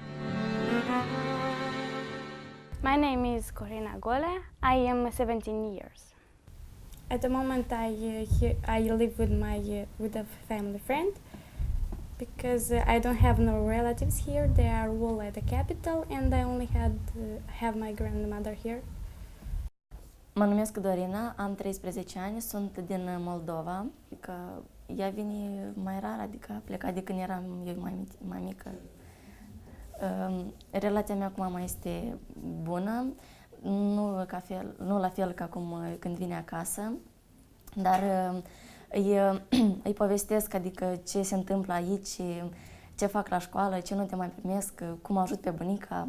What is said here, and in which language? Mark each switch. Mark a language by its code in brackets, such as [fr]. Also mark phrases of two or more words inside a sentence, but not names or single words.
[en] My name is Corina Gole. I am 17 years. At the moment, I live with a family friend because I don't have no relatives here. They are all at the capital, and I only have my grandmother here. [ro] Mă numesc Dorina, am 13 ani, sunt din Moldova. Că ea vine mai rar, adică a plecat de când eram eu mai mică. Relația mea cu mama este bună, nu la fel ca cum când vine acasă, dar îi povestesc, adică ce se întâmplă aici, ce fac la școală, ce nu te mai primesc, cum ajut pe bunica.